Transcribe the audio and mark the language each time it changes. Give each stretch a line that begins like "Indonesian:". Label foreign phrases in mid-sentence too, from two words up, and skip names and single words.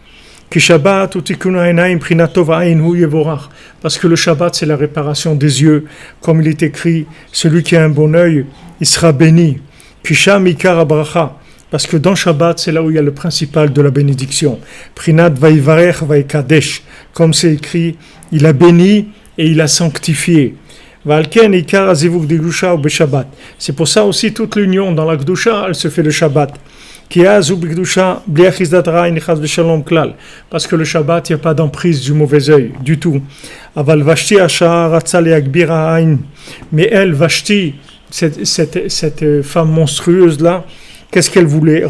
French: Parce que le Shabbat, c'est la réparation des yeux, comme il est écrit, celui qui a un bon œil, il sera béni. Parce que dans Shabbat, c'est là où il y a le principal de la bénédiction.
Hebrew: פרינת ויברך ויקדש,
French: comme c'est écrit, il a béni et il a sanctifié.
Hebrew: ולכן עיקר הזיווג דקדושה הוא בשבת.
French: C'est pour ça aussi toute l'union dans la gdusha, elle se fait le Shabbat. Parce que le Shabbat, il n'y a pas d'emprise du mauvais œil, du tout. Mais elle, Vashti, cette femme monstrueuse-là, qu'est-ce qu'elle voulait?